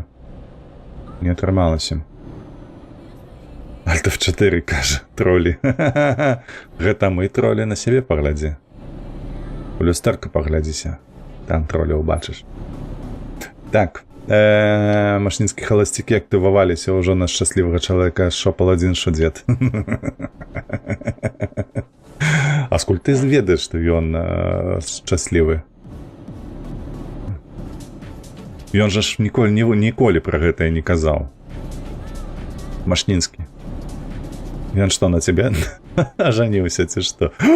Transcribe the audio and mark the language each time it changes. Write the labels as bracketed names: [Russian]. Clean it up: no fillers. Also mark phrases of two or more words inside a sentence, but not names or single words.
[Belarusian] Не атрымалася. Alt F4, кажа, тролі. Гэта мы тролі, на сябе паглядзі. У люстэрка паглядзіся. Там тролі ўбачыш. Так, Машнінскія халасцікі актываваліся ўжо на шчаслівага чалавека, що паладзін, що дзед. А скуль ты ведаеш, што ён шчаслівы? Ён жа ж ніколі пра гэтае не казаў. Машнінскі. Ён што, на цябе ажаніўся, ці што?